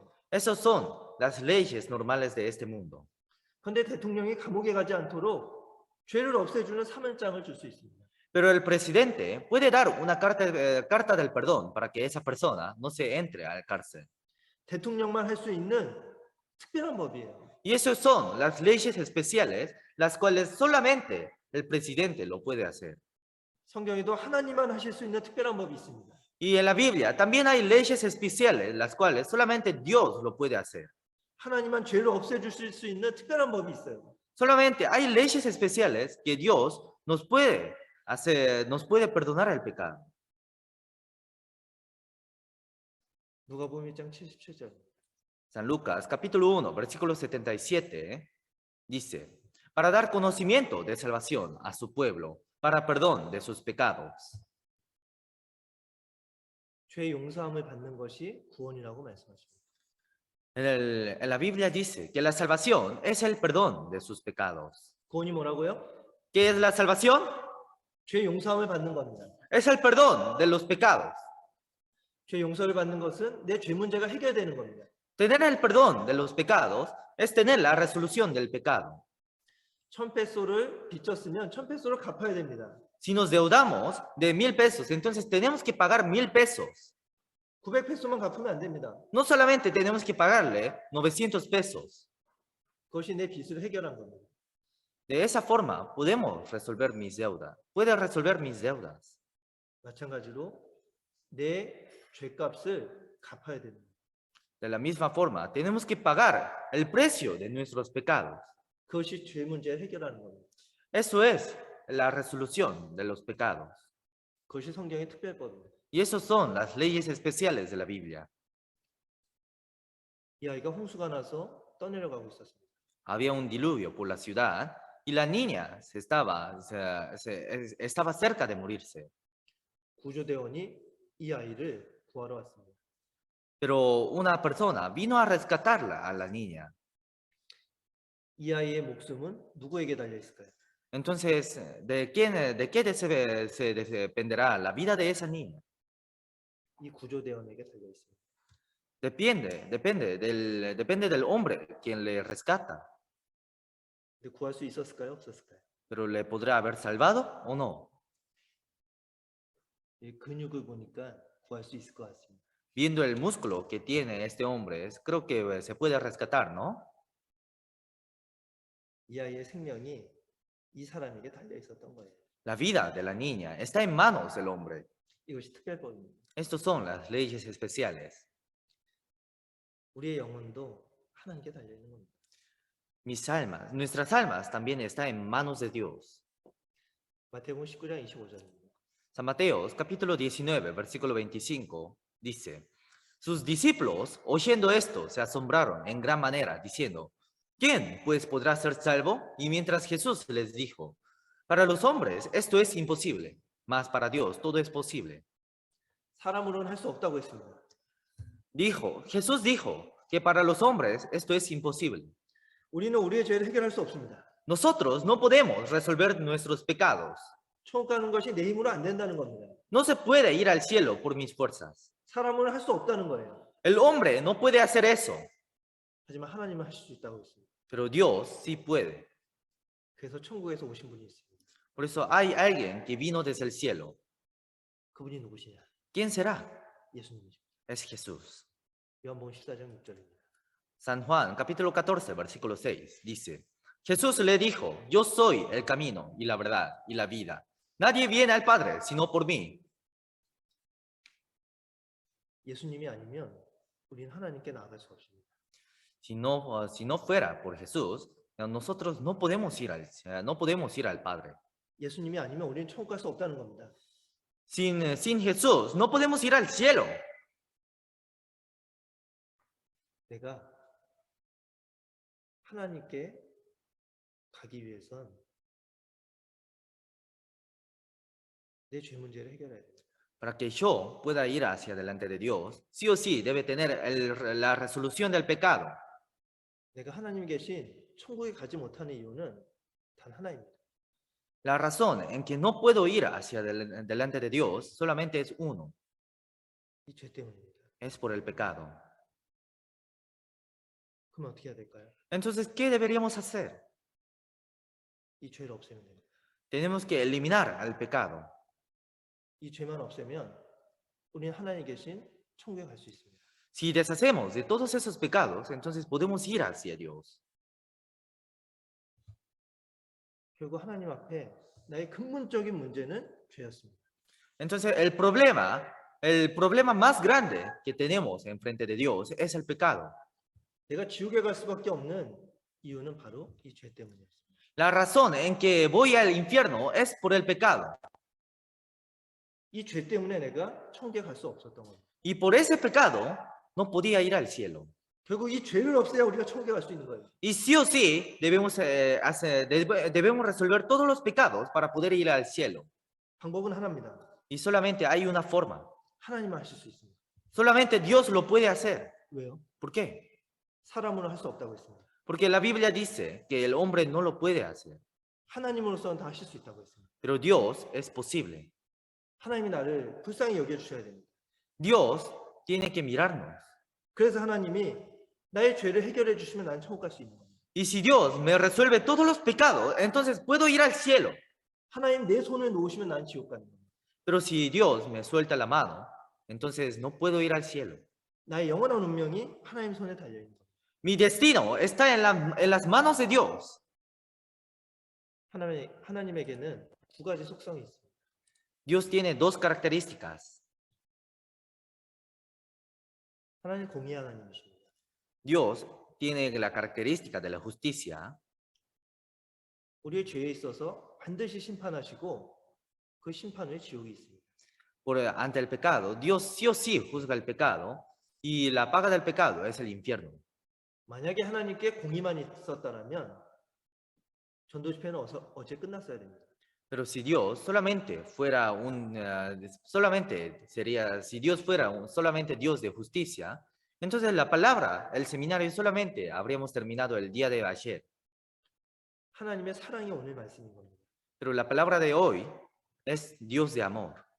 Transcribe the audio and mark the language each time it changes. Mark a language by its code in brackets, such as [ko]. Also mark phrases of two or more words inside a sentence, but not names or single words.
[es] Esas son las leyes normales de este mundo. [ko] 그런데 대통령이 감옥에 가지 않도록 죄를 없애주는 사면장을 줄 수 있습니다. [es] Pero el presidente puede dar una carta del perdón para que esa persona no se entre al cárcel. [ko] 대통령만 할 수 있는 특별한 법이에요. [es] Y esas son las leyes especiales, las cuales solamente el presidente lo puede hacer. [ko] 성경에도 하나님만 하실 수 있는 특별한 법이 있습니다. [es] Y en la Biblia también hay leyes especiales, las cuales solamente Dios lo puede hacer. [ko] 하나님만 죄를 없애주실 수 있는 특별한 법이 있어요. [es] Solamente hay leyes especiales que Dios nos puede perdonar el pecado. [ko] 누가복음 1장 77절. [es] San Lucas, capítulo 1, versículo 77, dice, para dar conocimiento de salvación a su pueblo, para perdón de sus pecados. [ko] 죄 용서함을 받는 것이 구원이라고 말씀하십니다. [es] En la Biblia dice que la salvación es el perdón de sus pecados. [ko] 구원이 뭐라고요? [es] ¿Qué es la salvación? [ko] 죄 용서함을 받는 겁니다. [es] es el perdón de los pecados. [ko] 죄 용서를 받는 것은 내 죄 문제가 해결되는 겁니다. [es] Tener el perdón de los pecados es tener la resolución del pecado. [ko] 1000페소를 빚졌으면 1000페소를 갚아야 됩니다. [es] Si nos deudamos de 1000 pesos, entonces tenemos que pagar 1000 pesos. [ko] 900페소만 갚으면 안 됩니다. [es] No solamente tenemos que pagarle 900 pesos. [ko] 그것이 내 빚을 해결한 겁니다. [es] De esa forma podemos resolver mis deudas. Puede resolver mis deudas. [ko] 마찬가지로 내 죄값을 갚아야 됩니다. [es] De la misma forma, tenemos que pagar el precio de nuestros pecados. [ko] 그것이 죄 문제를 해결하는 겁니다. [es] Eso es la resolución de los pecados. [ko] 그것이 성경의 특별법입니다. [es] Y esos son las leyes especiales de la Biblia. [ko] 이 아이가 홍수가 나서 떠내려가고 있었습니다. [es] Había un diluvio por la ciudad y la niña estaba cerca de morirse. [ko] 구조대원이 이 아이를 구하러 왔습니다. [es] Pero una persona vino a rescatarla a la niña. [ko] 이 아이의 목숨은 누구에게 달려 있을까요? [es] Entonces, ¿de qué se dependerá la vida de esa niña? [ko] 이 구조대원에게 달려 있습니다. [es] Depende del hombre quien le rescata. [ko] 근데 구할 수 있었을까요? 없었을까요? [es] Pero ¿le podrá haber salvado o no? [ko] 이 근육을 보니까 구할 수 있을 것 같습니다. [es] Viendo el músculo que tiene este hombre, creo que se puede rescatar, ¿no? [ko] 이 아이의 생명이 이 사람에게 달려 있었던 거예요. [es] La vida de la niña está en manos del hombre. [ko] 이것이 특별법입니다. [es] Estos son las leyes especiales. [ko] 우리의 영혼도 하나님께 달려 있는 겁니다. [es] Nuestras almas también están en manos de Dios. [ko] 마태복음 19장 25절입니다. [es] San Mateo, capítulo 19, versículo 25, dice: Sus discípulos, oyendo esto, se asombraron en gran manera, diciendo: ¿Quién, pues, podrá ser salvo? Y mientras Jesús les dijo: Para los hombres esto es imposible, mas para Dios todo es posible. [ko] 사람으로는 할 수 없다고 했습니다. [es] Jesús dijo que para los hombres esto es imposible. [ko] 우리는 우리의 죄를 해결할 수 없습니다. [es] Nosotros no podemos resolver nuestros pecados. [ko] 천국 가는 것이 내 힘으로 안 된다는 겁니다. [es] No se puede ir al cielo por mis fuerzas. [ko] 사람으로는 할 수 없다는 거예요. [es] El hombre no puede hacer eso, [ko] 하지만 하나님은 하실 수 있다고 했습니다. [es] pero Dios sí puede. [ko] 그래서 천국에서 오신 분이 있습니다. [es] Por eso hay alguien que vino desde el cielo. [ko] 그분이 누구시냐? [es] ¿Quién será? [ko] 예수님이십니다. [es] Es Jesús. [ko] 요한복음 14장 6절입니다. [es] San Juan, capítulo 14, versículo 6, dice: Jesús le dijo: Yo soy el camino y la verdad y la vida. Nadie viene al Padre sino por mí. [ko] 예수님이 아니면 우리는 하나님께 나아갈 수 없습니다. [es] Si no fuera por Jesús, nosotros no podemos ir al Padre. [ko] 예수님이 아니면 우리는 천국 갈 수 없다는 겁니다. [es] Sin Jesús no podemos ir al cielo. [ko] 내가 하나님께 가기 위해선 내 죄 문제를 해결해야 됩니다. [es] Para que yo pueda ir hacia delante de Dios, sí o sí debe tener la resolución del pecado. [ko] 내가 하나님이 계신 천국에 가지 못하는 이유는 단 하나입니다. [es] La razón en que no puedo ir hacia delante de Dios solamente es uno, [ko] 이 죄 때문입니다. [es] es por el pecado. [ko] 그럼 어떻게 해야 될까요? [es] Entonces, ¿qué deberíamos hacer? [ko] 이 죄를 없애면 됩니다. [es] Tenemos que eliminar al pecado. [ko] 이 죄만 없애면 우리는 하나님 계신 천국에 갈 수 있습니다. [es] Si deshacemos de todos esos pecados, entonces podemos ir hacia Dios. [ko] 결국 하나님 앞에 나의 근본적인 문제는 죄였습니다. [es] Entonces, el problema más grande que tenemos enfrente de Dios es el pecado. [ko] 내가 지옥에 갈 수밖에 없는 이유는 바로 이 죄 때문이었습니다. [es] La razón en que voy al infierno es por el pecado. [ko] 이 죄 때문에 내가 천국에 갈 수 없었던 겁니다. [es] Y por ese pecado no podía ir al cielo. [ko] 결국 이 죄를 없애야 우리가 천국에 갈 수 있는 거예요. [es] Y sí o sí debemos resolver todos los pecados para poder ir al cielo. [ko] 방법은 하나입니다. [es] Y solamente hay una forma. [ko] 하나님만 하실 수 있습니다. [es] Solamente Dios lo puede hacer. [ko] 왜요? [es] ¿Por qué? [ko] 사람으로는 할 수 없다고 했습니다. [es] Porque la Biblia dice que el hombre no lo puede hacer. [ko] 하나님으로서는 다 하실 수 있다고 했습니다. [es] Pero Dios es posible. [ko] 하나님이 나를 불쌍히 여겨주셔야 됩니다. [es] Dios tiene que mirarnos. [ko] 그래서 하나님이 나의 죄를 해결해 주시면 난 천국 갈 수 있는 겁니다. [es] Y si Dios me resuelve todos los pecados, entonces puedo ir al cielo. [ko] 하나님 내 손을 놓으시면 난 지옥 가는 겁니다. [es] Pero si Dios me suelta la mano, entonces no puedo ir al cielo. [ko] 나의 영원한 운명이 하나님 손에 달려 있는 겁니다. [es] Mi destino está en las manos de Dios. [ko] 하나님에게는 두 가지 속성이 있습니다. [es] Dios tiene dos características. [ko] 하나님 공의 하나님이십니다. [es] Dios tiene la característica de la justicia. [ko] 우리의 죄에 있어서 반드시 심판하시고 그 심판 후에 지옥이 있습니다. [es] Ante el pecado, Dios sí o sí juzga el pecado y la paga del pecado es el infierno. [ko] 만약에 하나님께 공의만 있었다면 전도 집회는 어제 끝났어야 됩니다. [es] Pero si Dios solamente fuera si Dios fuera solamente Dios de justicia, entonces la palabra, el seminario solamente habríamos terminado el día de ayer. [ko] 하나님의 사랑이 오늘 말씀인 겁니다. [es] Pero la palabra de hoy es Dios de amor.